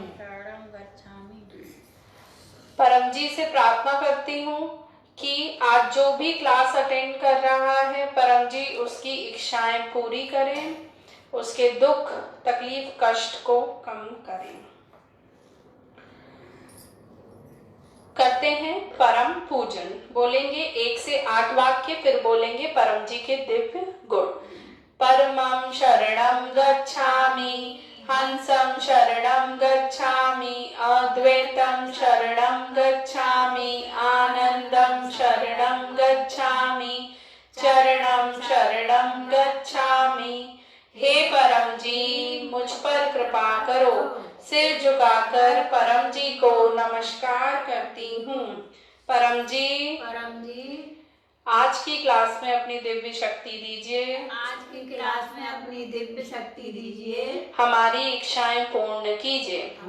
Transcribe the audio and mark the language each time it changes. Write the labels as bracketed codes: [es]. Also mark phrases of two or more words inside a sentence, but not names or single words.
[hi] परम जी से प्रार्थना करती हूँ कि आज जो भी [en] class attend [hi] कर रहा है, परम जी उसकी इच्छाएं पूरी करें, उसके दुख तकलीफ कष्ट को कम करें। करते हैं परम पूजन। बोलेंगे 1 से 8 वाक्य, फिर बोलेंगे परम जी के दिव्य गुण। [sa] परमं शरणं गच्छामि, हंसं शरणं गच्छामि, अद्वैतं शरणं गच्छामि, आनंदं शरणं गच्छामि, चरणं शरणं गच्छामि। [hi] हे परम जी, मुझ पर कृपा करो। सिर झुकाकर परम जी को नमस्कार करती हूँ। परम जी आज की क्लास में अपनी दिव्य शक्ति दीजिए। हमारी इच्छाएं पूर्ण कीजिए।